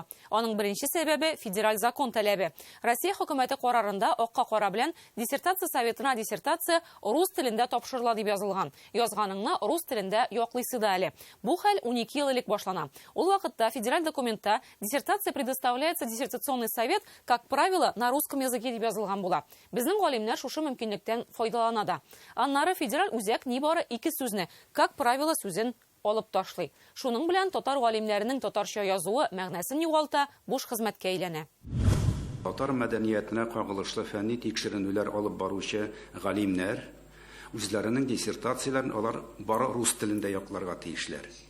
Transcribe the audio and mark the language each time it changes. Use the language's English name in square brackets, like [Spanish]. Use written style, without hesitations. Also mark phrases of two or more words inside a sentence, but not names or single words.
[Tatar] Аның беренче сәбәбе федераль закон таләбе. Россия хөкүмәте карарында акка кара белән диссертация советына диссертация рус телендә тапшырыла дип язылган. Язганыңны рус телендә яклыйсы да әле. Бу хәл 12 ел элек башлана. Ул вакытта федераль документта [Russian] диссертация предоставляется диссертационный совет, как правило, на русском языке [Tatar] дип язылган була. Безнең галимнәр шушы мөмкинлектән файдалана да. Аннары федераль үзәк нибары 2 сүзне, [Russian] как правило, [Tatar] сүзен алып ташлый. Шуның белән татар галимнәренең татарча язуы мәгънәсен югалта, буш хезмәткә әйләнә. Татар мәдәниятенә кагылышлы фәнни тикшеренүләр алып баручы галимнәр үзләренең диссертацияләрен алар бары рус телендә якларга тиешләр.